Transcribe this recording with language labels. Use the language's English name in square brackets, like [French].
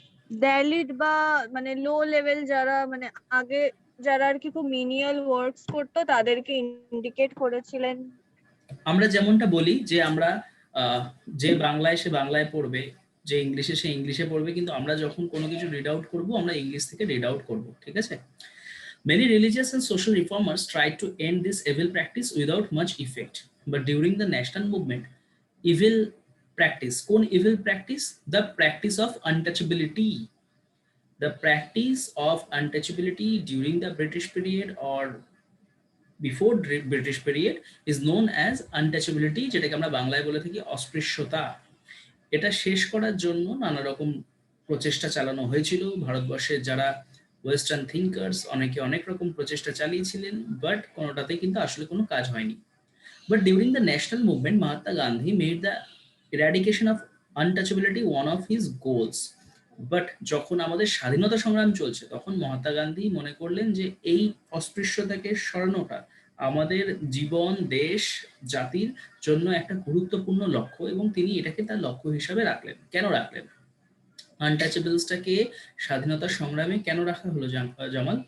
[Bangla] দলিত বা মানে low level যারা, মানে আগে যারা আর কি খুব মিনিয়াল ওয়ার্কস করতো তাদেরকে ইন্ডিকেট করেছিলেন। আমরা যেমনটা বলি যে আমরা যে বাংলায় সে বাংলায় পড়বে, যে ইংলিশে সে ইংলিশে পড়বে, কিন্তু আমরা যখন কোনো কিছু রিড আউট করবো আমরা ইংলিশ থেকে রিড আউট করবো, ঠিক আছে। [English] Many religious and social reformers tried to end this evil practice without much effect. But during the national movement, evil practice, [Bangla] কোন [English] evil practice? The practice of untouchability. The practice of untouchability during the British period or before British period is known as untouchability, [Bangla] যেটাকে আমরা বাংলায় বলে থাকি অস্পৃশ্যতা। এটা শেষ করার জন্য নানা রকম প্রচেষ্টা চালানো হয়েছিল। ভারতবর্ষের যারা ওয়েস্টার্ন থিঙ্কার্স অনেকে অনেক রকম প্রচেষ্টা চালিয়েছিলেন, বাট কোনোটাতে কিন্তু আসলে কোনো কাজ হয়নি। [English] But during the national movement, Mahatma Gandhi made the eradication of untouchability one of his goals. [Bangla] But যখন আমাদের স্বাধীনতা সংগ্রাম চলছে তখন মহাত্মা গান্ধী মনে করলেন যে এই অস্পৃশ্যতাকে সরানোটা আমাদের জীবন, দেশ, জাতির জন্য একটা গুরুত্বপূর্ণ লক্ষ্য, এবং তিনি এটাকে তার লক্ষ্য হিসাবে রাখলেন। কেন রাখলেন আনটাচেবলসটাকে স্বাধীনতা সংগ্রামে কেন রাখা হলো জামাল?